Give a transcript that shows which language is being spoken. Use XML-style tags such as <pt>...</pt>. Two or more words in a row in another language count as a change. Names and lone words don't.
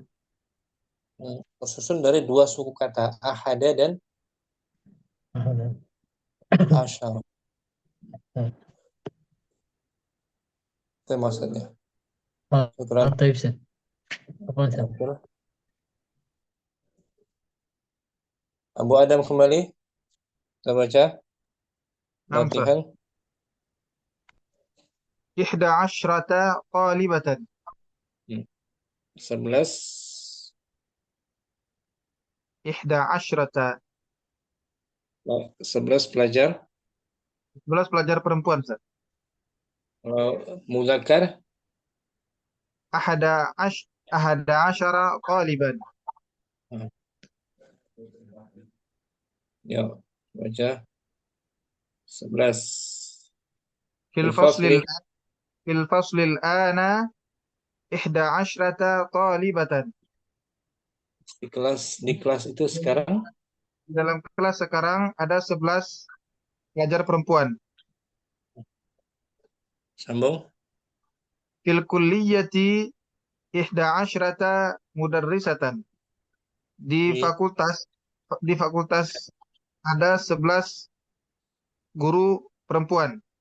<id>Tersusun dari dua suku kata. Ahada dan asyar. Itu maksudnya. Syukran. Tapi Ustaz. Apa Ustaz? Abu Adam kembali. Kita baca. Latihan.</id> <ar>11 talibatan. 11. 11</ar> <id>11 pelajar. 11 pelajar perempuan, Ustaz. Muzakkar.</id> <ar>أحد عشر طالبا.</ar> <id>Ya, baca. 11.</id> <ar>في الفصل الآن 11 طالبة.</ar> <id>Di kelas itu sekarang Dalam kelas sekarang ada 11 pelajar perempuan. sambung.</id> <ar>في الكلية 11 مدرسة.</ar> <id>Di fakultas ada 11 guru perempuan.</id>